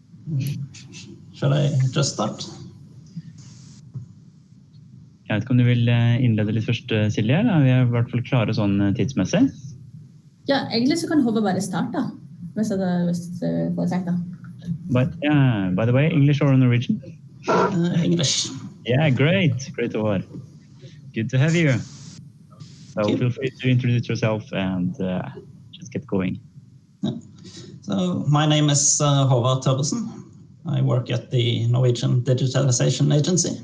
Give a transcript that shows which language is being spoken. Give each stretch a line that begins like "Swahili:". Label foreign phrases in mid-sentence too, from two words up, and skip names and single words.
English: Shall I just start?
Norwegian: Jeg vet ikke om du vil innlede litt først, Silje? Eller? Vi er I hvert fall klare sånn tidsmessig. Ja, egentlig så kan Håvard bare starte, hvis det foretrekker.
English: But yeah, by the way, English or Norwegian? English. Yeah, great. Great, Håvard. Good to have you. So feel free to introduce yourself and just get going. Yeah. So my name is Håvard Tørresen. I work at the Norwegian Digitalization Agency.